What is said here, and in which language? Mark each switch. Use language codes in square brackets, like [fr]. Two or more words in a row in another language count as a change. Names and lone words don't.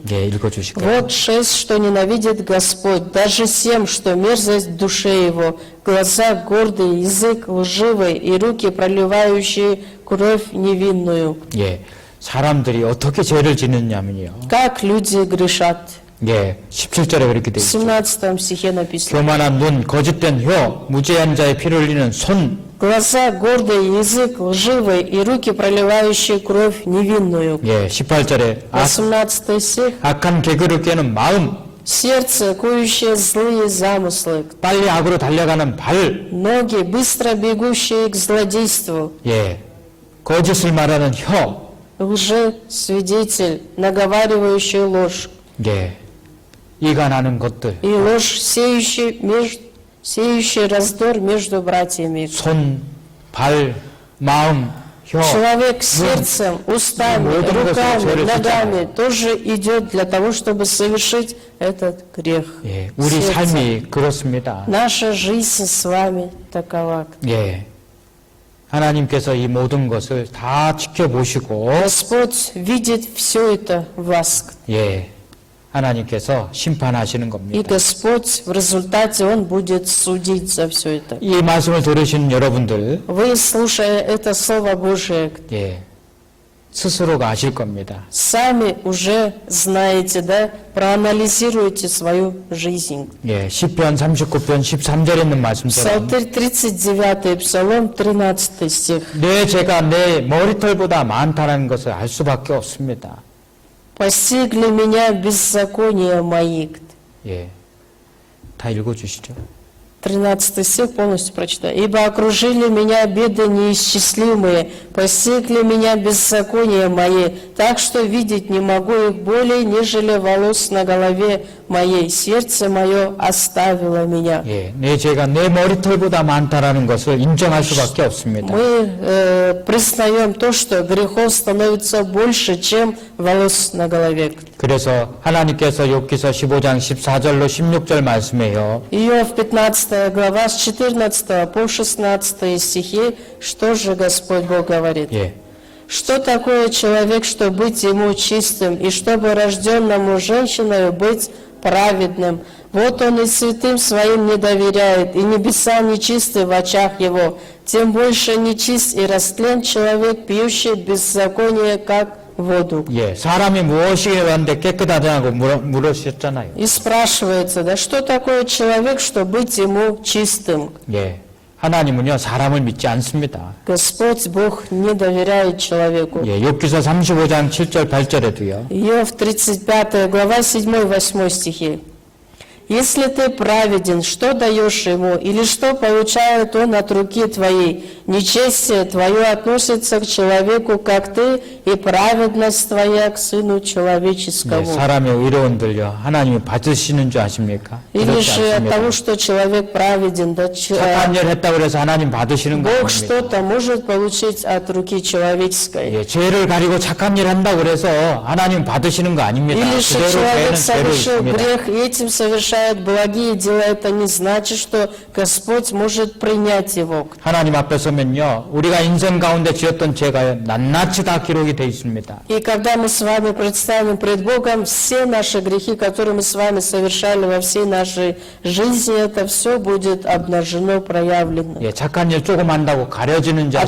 [ko] 예, 읽어주실까요? [ru] Вот 6, что ненавидит Господь, даже 7, что мерзость в душе его, глаза гордые, язык лживый и руки, проливающие кровь невинную. [ko] 예, 사람들이 어떻게 죄를 짓느냐면요. [ru] Как люди грешат? [ko] 예, 17절에 그렇게 [ru] В [ko] 되어 있죠. [ru] 17 стихе написано. [ko] 교만한 눈, 거짓된 혀, 무죄한 자의 피를 흘리는 손, [ru] Глаза гордый, язык лживый и руки, проливающие кровь невинную. [ko] 예, 18절에 [ru] 18 стих. [ko] 악한 개그를 깨는 마음, [ru] Сердце, кующее злые замыслы. [ko] 빨리 악으로 달려가는 발, [ru] Ноги, быстро бегущие к злодейству. [ko] 예, 거짓을 말하는 혀, [ru] Лжесвидетель, наговаривающий ложь. [ko] 예, 이가 나는 것들, [ru] И ложь, сеющий раздор между братьями. [ko] 손, 발, 마음, 혀, [ru] Человек сердцем, устами, руками, ногами тоже идет для того, чтобы совершить этот грех. [ko] 예, 우리 [ru] Сердце. [ko] 삶이 그렇습니다. [ru] Наша жизнь с вами такова. [ko] 예, 하나님께서 이 모든 것을 다 지켜보시고, [ru] Господь видит все это в вас. [ko] 예, 하나님께서 심판하시는 [ru] И [ko] 겁니다. [ru] Господь в результате Он будет судить за все это. [ko] 이 말씀을 들으시는 여러분들, [ru] Вы, слушая это Слово Божие, [ko] 예, 스스로가 아실 겁니다. [ru] сами уже знаете, да, проанализируйте свою жизнь. [ko] 예, 시편 39편 13절에 있는 말씀처럼 [ru] Псалтырь 39, Псалом 13 стих. [ko] 내 죄가 내 머리털보다 많다는 것을 알 수밖에 없습니다. [ru] «Постигли меня беззакония мои». [ko] 예, 다 읽어주시죠. [ru] 13 стих полностью прочитаю. «Ибо окружили меня беды неисчислимые, постигли меня беззакония мои, так что видеть не могу их более, нежели волос на голове моей. Сердце мое оставило меня». [ko] 예, 내 죄가 내 머리털보다 많다라는 것을 인정할 수밖에 없습니다. [ru] Мы признаем то, что грехов становится больше, чем волос на голове. [ko] 그래서 하나님께서 욥기서 15장 14절로 16절 말씀에요. [ru] Иов 15 глава с 14 по 16 стихи, что же Господь Бог говорит? [ko] 예, [ru] Что такое человек, что быть ему чистым, и чтобы рожденному женщиной быть праведным? Вот он и святым своим не доверяет, и небеса нечисты в очах его. Тем больше нечист и растлен человек, пьющий беззаконие, как воду. [ko] 예, 사람이 무엇이라는데 깨끗하다고 물으셨잖아요. [ru] И спрашивается, да что такое человек, что быть ему чистым? [ko] 예, 하나님은요 사람을 믿지 않습니다. [ru] Господь Бог не доверяет человеку. [ko] 예, 욥기서 35장 7절 8절에도요. [ru] Иов 35 глава 7-8 стихи. «Если ты праведен, что даешь ему, или что получает он от руки твоей? Нечестие твое относится к человеку, как ты, и праведность твоя к Сыну [ko] 예, [ru] Человеческому». [ko] 사람의 의로운들요 하나님이 받으시는 줄 아십니까? [ru] Или [ko] 그렇지 [ru] же от того, [ko] 않습니다. [ru] что человек праведен, да, [ko] 착한 일 했다고 해서 하나님 받으시는 거 [ru] Бог [ko] 아닙니까? [ru] что-то может получить от руки человеческой. [ko] 예, 죄를 가리고 착한 일 한다고 그래서 하나님 받으시는 거 아닙니다. [ru] Или же [ko] 그대로 [ru] человек [ko] 죄는 죄로 [ru] совершил [ko] 있습니다. [ru] грех и этим совершает благие дела, это не значит, что Господь может принять его. [ko] 하나님 앞에 서면요 우리가 인생 가운데 지었던 죄가 낱낱이 다 기록이 돼 있습니다. [ru] И когда мы с вами предстанем пред Богом, все наши грехи, которые мы с вами совершали во всей нашей жизни, это все будет обнажено, проявлено. [ko] 예, 착한 일 조금 한다고 가려지는 줄